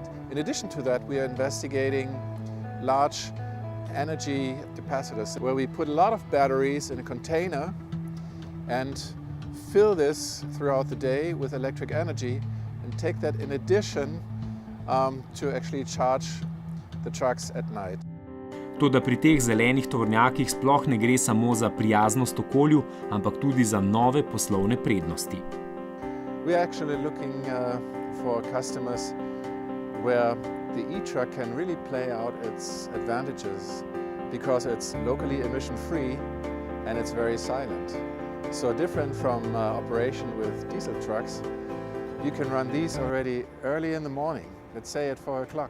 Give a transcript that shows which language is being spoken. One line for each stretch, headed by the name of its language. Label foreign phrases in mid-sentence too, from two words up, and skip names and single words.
English: In addition to that, we are investigating large energy capacitors where we put a lot of batteries in a container and fill this throughout the day with electric energy and take that in addition to actually charge the trucks at night.
Slovenian: Toda pri teh zelenih tovornjakih sploh ne gre samo za prijaznost okolju, ampak tudi za nove poslovne prednosti.
English: We are actually looking for customers where the e-truck can really play out its advantages because it's locally emission-free and it's very silent. So different from operation with diesel trucks, you can run these already early in the morning, let's say at 4 o'clock.